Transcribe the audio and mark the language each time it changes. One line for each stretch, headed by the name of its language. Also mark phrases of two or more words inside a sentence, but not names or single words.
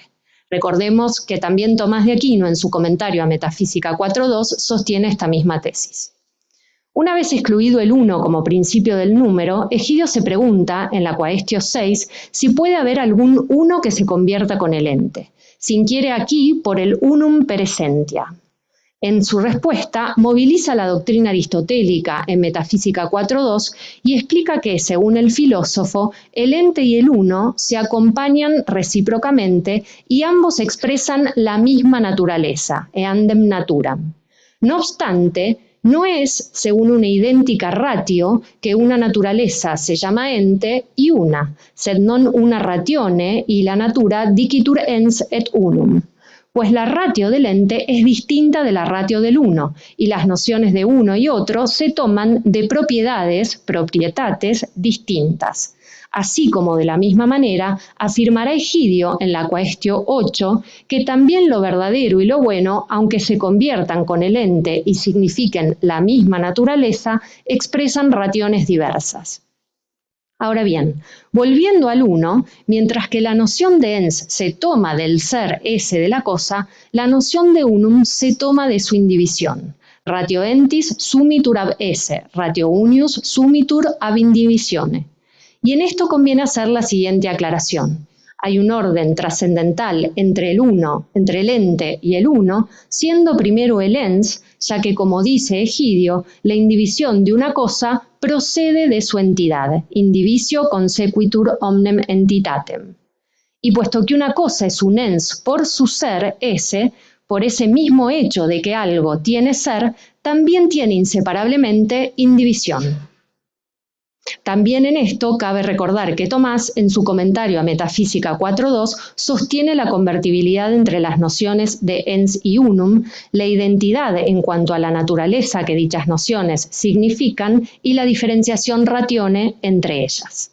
Spanish: Recordemos que también Tomás de Aquino, en su comentario a Metafísica 4.2, sostiene esta misma tesis. Una vez excluido el 1 como principio del número, Egidio se pregunta, en la cuestión 6, si puede haber algún uno que se convierta con el ente. Se inquiere aquí por el
Latin: unum per essentia.
Spanish: En su respuesta, moviliza la doctrina aristotélica en Metafísica 4.2 y explica que, según el filósofo, el ente y el uno se acompañan recíprocamente y ambos expresan la misma naturaleza,
Latin: eandem naturam.
Spanish: No obstante, no es, según una idéntica ratio, que una naturaleza se llama ente y una,
Latin: sed non una ratione y la natura dicitur ens et unum.
Spanish: Pues la ratio del ente es distinta de la ratio del uno, y las nociones de uno y otro se toman de propietates distintas. Así como de la misma manera afirmará Egidio en la cuestión 8 que también lo verdadero y lo bueno, aunque se conviertan con el ente y signifiquen la misma naturaleza, expresan
Latin: rationes diversas.
Spanish: Ahora bien, volviendo al 1, mientras que la noción de ens se toma del ser ese de la cosa, la noción de unum se toma de su indivisión.
Latin: Ratio entis sumitur ab esse, ratio unius sumitur ab indivisione.
Spanish: Y en esto conviene hacer la siguiente aclaración. Hay un orden trascendental entre el uno, entre el ente y el uno, siendo primero el ens, ya que, como dice Egidio, la indivisión de una cosa procede de su entidad,
Latin: indivisio consequitur omnem entitatem.
Spanish: Y puesto que una cosa es un ens por su ser, ese, por ese mismo hecho de que algo tiene ser, también tiene inseparablemente indivisión. También en esto cabe recordar que Tomás, en su comentario a Metafísica 4.2, sostiene la convertibilidad entre las nociones de ens y unum, la identidad en cuanto a la naturaleza que dichas nociones significan y la diferenciación ratione entre ellas.